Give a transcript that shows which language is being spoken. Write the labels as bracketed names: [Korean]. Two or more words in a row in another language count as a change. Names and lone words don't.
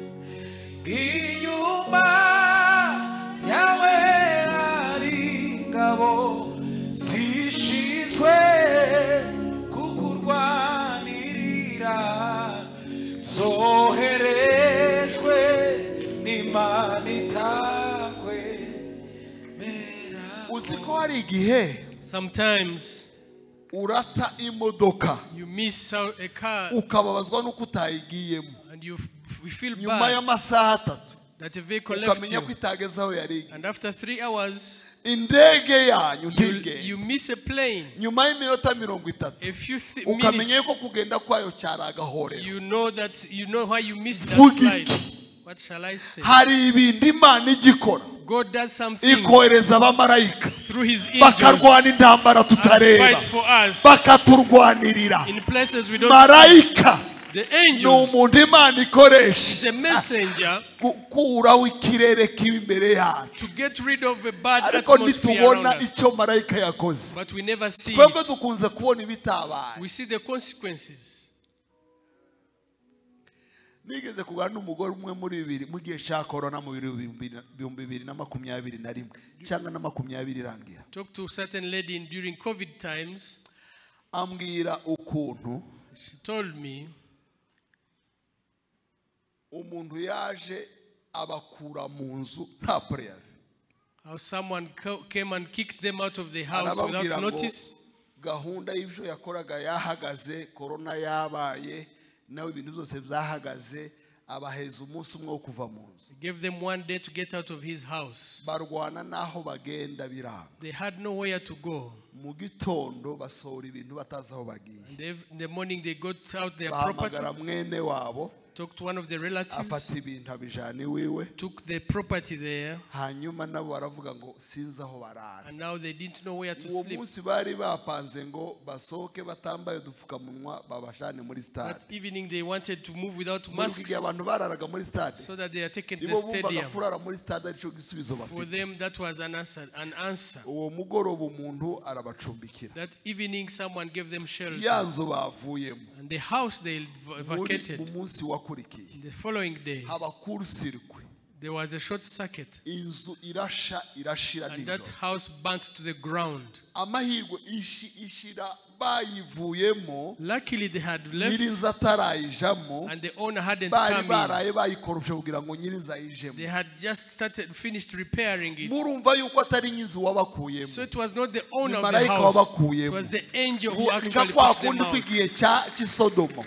[Kinyarwanda] Inyuma yawe hari ingabo zishinzwe kukurwanirira, zoherejwe n'Imana itakwemera. Uzi ko hari igihe [English] Sometimes [Kinyarwanda] urata imodoka [English] you miss out a car [Kinyarwanda] ukababazwa n'uko utayigiyemo, [English] and you feel [Kinyarwanda] nyuma [English] bad [Kinyarwanda] y'amasaha 3 [English] that a vehicle left [Kinyarwanda] ukamenya [English] you. [Kinyarwanda] ko itageze aho yari igiye. [English] And after 3 hours, [Kinyarwanda] indege yanyu ntigende [English] you miss a plane. [Kinyarwanda] nyuma y'iminota 30 [English] A few [Kinyarwanda] ukamenya [English] minutes, [Kinyarwanda] ko kugenda kwayo cyari agahorero. [English] you know why you missed that [Kinyarwanda] Vuga [English] flight. [Kinyarwanda] iki? [English] What shall I say? [Kinyarwanda] Hari ibindi Imana igikora [English] God does something [Kinyarwanda] ikohereza abamarayika [English] through His angels [Kinyarwanda] bakarwana intambara [English] and [Kinyarwanda] tutareba [English] fight for us [Kinyarwanda] bakaturwanirira. [English] in places we don't see. [Kinyarwanda] Marayika [English] The [Kinyarwanda] ni [English] angels [Kinyarwanda] umuntu Imana ikoresha [English] is a messenger [Kinyarwanda] gukuraho ikirere kibi imbere yacu, [English] to get rid of a bad [Kinyarwanda] ariko [English] atmosphere around [Kinyarwanda] ntitubona [English] us. [Kinyarwanda] icyo marayika yakoze. [English] But we never see [Kinyarwanda] Twebwe [English] it. [Kinyarwanda] dukunze kubona ibitabaye. [English] We see the consequences. [Kinyarwanda] Nigeze kuganira n'umugore umwe muri bibiri mu gihe cya corona mu 2021 cyangwa na 20 irangira, [English] Talk to a certain lady during COVID times. [Kinyarwanda] ambwira ukuntu [English] She told me [Kinyarwanda] umuntu yaje abakura mu nzu nta prayer. [English] how someone came and kicked them out of the house [Kinyarwanda] Arababwira [English] without [Kinyarwanda] ngo [English] notice. [Kinyarwanda] gahunda y'ibyo yakoraga yahagaze, corona yabaye, nawe ibintu byose byahagaze, abaheza umunsi umwe wo kuva mu nzu. [English] He gave them one day to get out of his house. [Kinyarwanda] Barwana naho bagenda biranga. [English] They had nowhere to go. [Kinyarwanda] Mu gitondo basohora ibintu batazi aho bagiye. [English] And in the morning they got out their property, [Kinyarwanda] Bahamagara mwene wabo, [English] talked to one of the relatives, [Kinyarwanda] afata ibintu abijana iwiwe, [English] took the property there, [Kinyarwanda] hanyuma nabo baravuga ngo sinzi aho barara. [English] and now they didn't know where to [Kinyarwanda] Uwo [English] sleep. [Kinyarwanda] munsi bari bapanze ngo basohoke batambaye udupfukamunwa babashane muri stade. [English] That evening they wanted to move without [Kinyarwanda] Muri [English] masks [Kinyarwanda] igihe abantu bararaga muri stade, [English] so that they are taken to the [Kinyarwanda] nibo bumvaga [English] stadium. [Kinyarwanda] kurara muri stade aricyo gisubizo [English] For [Kinyarwanda] bafite. [English] them that was an answer. [Kinyarwanda] Uwo mugoroba umuntu arabacumbikira. [English] That evening someone gave them shelter. [Kinyarwanda] Ya nzu bavuyemo [English] And the house they [Kinyarwanda] mu [English] vacated, [Kinyarwanda] munsi wakurikiye [English] the following day, [Kinyarwanda] haba kurusirikwe, [English] there was a short circuit. [Kinyarwanda] inzu irashira [English] And that [Kinyarwanda] nijoro. [English] house burnt to the ground. [Kinyarwanda] Amahirwe ishira bayivuyemo, [English] Luckily they had [Kinyarwanda] nyirinzu [English] left [Kinyarwanda] atarayijamo, [English] and the owner hadn't [Kinyarwanda] bari [English] come in. [Kinyarwanda] baraye bayikoroshe kugira ngo nyirinzu ayijemo. [English] They had just finished repairing it. [Kinyarwanda] Murumva yuko atari nyinzu wabakuyemo, [English] So it was not the owner [Kinyarwanda] Ni [English] of the [Kinyarwanda] marayika [English] house. It [Kinyarwanda] wabakuyemo. [English] was the angel who [Kinyarwanda] Ni [English] actually [Kinyarwanda] nka kwa [English] pushed them [Kinyarwanda] kundi [English] out. [Kinyarwanda] kw'igihe cy'isodomo